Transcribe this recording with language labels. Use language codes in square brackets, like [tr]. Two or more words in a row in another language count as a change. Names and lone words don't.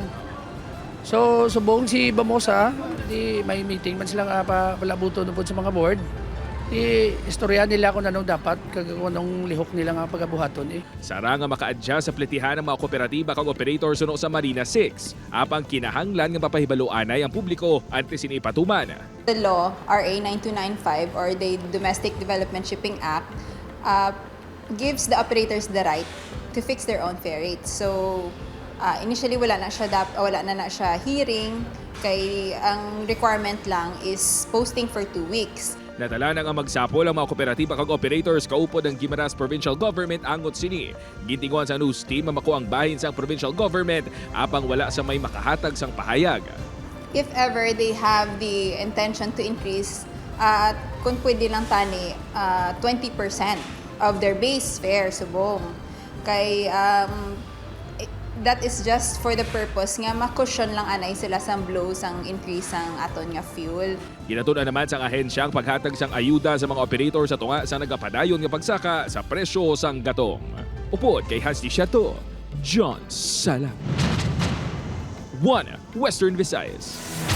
[hil] So, subong si Bamosa, di may meeting man sila palabuto po sa mga board. Di istorya nila kung anong dapat, kung anong lihok nila nga pagabuhaton eh. Sara nga maka-adjust sa pletihan ng mga kooperatiba kag operator suno sa Marina 6. Apang kinahanglan nga mapahibaluanay ang publiko antes sini ipatuman. [en] The law, RA 9295 or the Domestic Development Shipping Act, gives the operators the right to fix their own fare rates. [hil] So, initially wala na siya hearing, kay ang requirement lang [en] is posting for 2 weeks. [hil] Natala na nga magsapol ang mga kooperatiba kag operators kaupod ng Guimaras Provincial Government angot sini. Gintinguhan sa news team mamako ang bahin sang provincial government apang wala sa may makahatag sang pahayag. [en] If ever they have the intention to increase, [hil] kung pwede lang tani, [en] 20% of their base fare [hil] subong. Kay [en] that is just for the purpose [hil] nga ma-cushion lang anay sila sang blow sang increase sang aton nga fuel. Ginatuna naman sang ahensya ang paghatag sang ayuda sa mga operator sa tunga sa nagapadayon nga pagsaka sa presyo sang gatong. Upod kay Hasdi Shato, John Sala. 1 Western Visayas.